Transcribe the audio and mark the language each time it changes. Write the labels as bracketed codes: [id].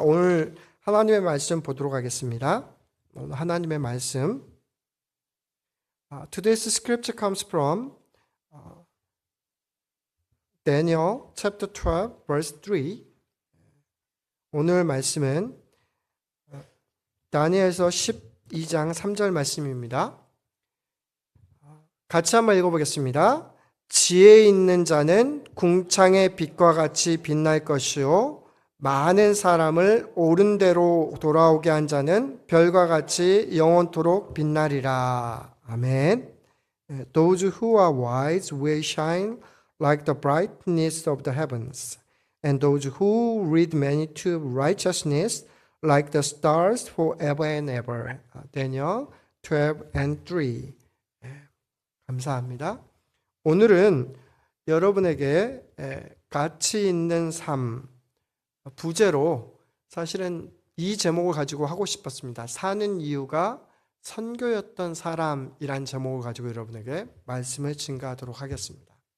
[ko] 오늘 하나님의 말씀 보도록 하겠습니다. 오늘 하나님의 말씀. [en] Today's scripture comes from Daniel chapter 12 verse 3. [ko] 오늘 말씀은 다니엘서 12장 3절 말씀입니다. 같이 한번 읽어보겠습니다. 지혜 있는 자는 궁창의 빛과 같이 빛날 것이요 많은 사람을 옳은 대로 돌아오게 한 자는 별과 같이 영원토록 빛나리라. 아멘. [en] Those who are wise will shine like the brightness of the heavens, and those who read many to righteousness like the stars forever and ever. Daniel 12 and 3. [ko] 감사합니다. 오늘은 여러분에게 가치 있는 삶 부제로 사실은 이 제목을 가지고 하고 싶었습니다. 사는 이유가 선교였던 사람이란 제목을 가지고 여러분에게 말씀을 증거하도록 하겠습니다.